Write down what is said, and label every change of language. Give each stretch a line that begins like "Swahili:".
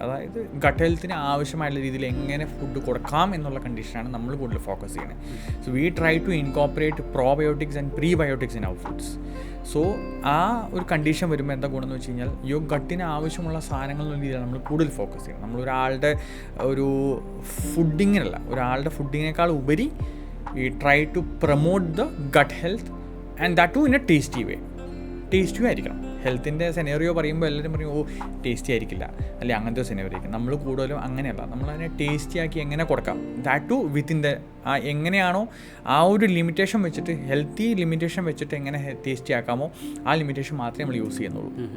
Malayalam: അതായത് ഗട്ട് ഹെൽത്തിന് ആവശ്യമായിട്ടുള്ള രീതിയിൽ എങ്ങനെ ഫുഡ് കൊടുക്കാം എന്നുള്ള കണ്ടീഷനാണ് നമ്മൾ കൂടുതൽ ഫോക്കസ് ചെയ്യുന്നത്.
English: So we try to incorporate probiotics and prebiotics in our foods.
Malayalam: So ആ ഒരു കണ്ടീഷൻ വരുമ്പോൾ എന്താ ഗുണമെന്ന് വെച്ച് കഴിഞ്ഞാൽ ഈ ഗട്ടിന് ആവശ്യമുള്ള സാധനങ്ങൾ എന്ന രീതിയിലാണ് നമ്മൾ കൂടുതൽ ഫോക്കസ് ചെയ്യുന്നത്.
English: നമ്മളൊരാളുടെ ഒരു ഫുഡിങ്ങിനല്ല, ഒരാളുടെ ഫുഡിങ്ങിനേക്കാൾ ഉപരി we try to promote the gut health and that too in a tasty way.
Malayalam: ടേസ്റ്റിയും ആയിരിക്കണം. ഹെൽത്തിൻ്റെ സെനേറിയോ പറയുമ്പോൾ എല്ലാവരും പറയും ടേസ്റ്റി ആയിരിക്കില്ല അല്ലെങ്കിൽ അങ്ങനത്തെ സെനേറിയോ ആയിരിക്കും. നമ്മൾ കൂടുതലും അങ്ങനെയല്ല, നമ്മളതിനെ ടേസ്റ്റി ആക്കി എങ്ങനെ കൊടുക്കാം, ദാറ്റ് ടു വിത്തിൻ ദ എങ്ങനെയാണോ ആ ഒരു ലിമിറ്റേഷൻ വെച്ചിട്ട്, ഹെൽത്തി ലിമിറ്റേഷൻ വെച്ചിട്ട് എങ്ങനെ ടേസ്റ്റി ആക്കാമോ ആ ലിമിറ്റേഷൻ മാത്രമേ നമ്മൾ യൂസ് ചെയ്യുന്നുള്ളൂ.